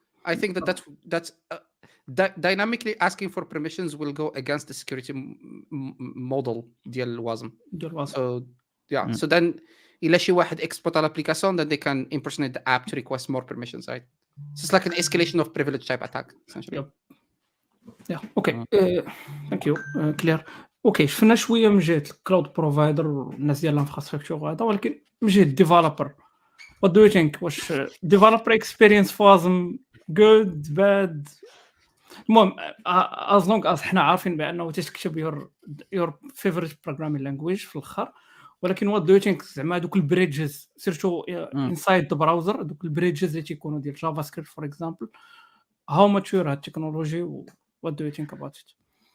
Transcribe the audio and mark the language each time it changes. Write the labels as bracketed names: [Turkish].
[English] I think that's dynamically asking for permissions will go against the security model ديال WASM. So yeah, so then [Arabic] إلا شي واحد [English] export الابليكاسيون then they can impersonate the app to request more permissions, right? So it's like an escalation of privilege type attack essentially. Yeah. Okay. Thank you. Clear. [Arabic] اوكي شفنا شويه من جهه الكلاود بروفايدر والناس ديال الانفراستراكشر وهذا، ولكن من جهه الديفلوبر [English] what do you think واش developer experience في WASM good bad [Arabic] المهم [English] as long as [Arabic] حنا عارفين بانه تكتب [English] your favorite programming language في الاخر ولكن what do you think [Arabic] زعما دوك البريدجز سيرتو [English] inside the browser [Arabic] دوك البريدجز اللي تيكونوا ديال جافا سكريبت [English] for example how mature هاد التكنولوجي what do you think about it